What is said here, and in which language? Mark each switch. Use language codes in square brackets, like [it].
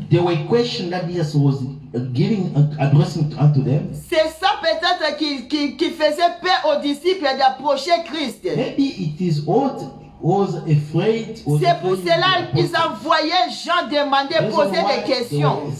[en] There were questions that Jesus was addressing unto them. [fr] C'est ça peut-être qui faisait peur aux disciples d'approcher Christ. [en] Maybe it is what was afraid. [fr] C'est pour cela qu'ils envoyaient Jean demander, poser des questions.